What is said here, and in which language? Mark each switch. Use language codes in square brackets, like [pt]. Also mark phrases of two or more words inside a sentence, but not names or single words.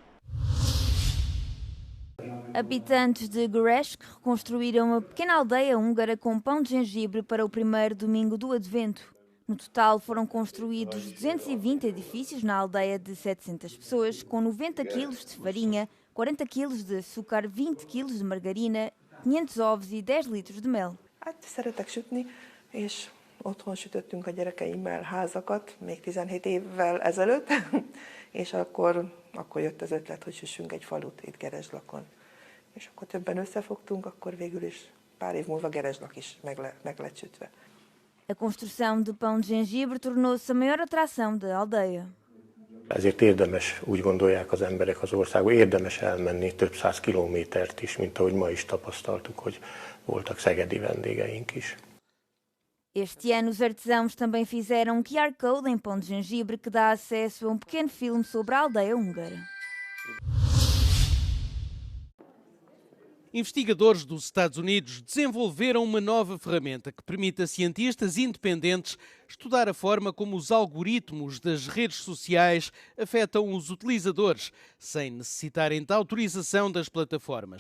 [pt] Habitantes de Gereshk reconstruíram uma pequena aldeia húngara com pão de gengibre para o primeiro domingo do Advento. No total foram construídos 220 edifícios na aldeia de 700 pessoas, com 90 quilos de farinha, 40 quilos de açúcar, 20 quilos de margarina, 500 ovos e 10 litros de mel. [hu] Szeretek sütni, és otthon sütöttünk a gyerekeimmel házakat, még 17 évvel ezelőtt, és akkor jött az ötlet, hogy süssünk egy falut itt Gerezslakon. És akkor többen összefogtunk, akkor végül is pár év múlva Gerezslak is meg lett sütve. [pt] A construção de pão de gengibre tornou-se a maior atração da aldeia. [hu] Ezért érdemes, úgy gondolják az emberek az országban, érdemes elmenni több száz kilométert is, mint ahogy ma is tapasztaltuk, hogy voltak szegedi vendégeink is. [pt] Este ano, os artesãos também fizeram QR Code em pão de gengibre que dá acesso a pequeno filme sobre a aldeia húngara. Investigadores dos Estados Unidos desenvolveram uma nova ferramenta que permite a cientistas independentes estudar a forma como os algoritmos das redes sociais afetam os utilizadores, sem necessitarem de autorização das plataformas.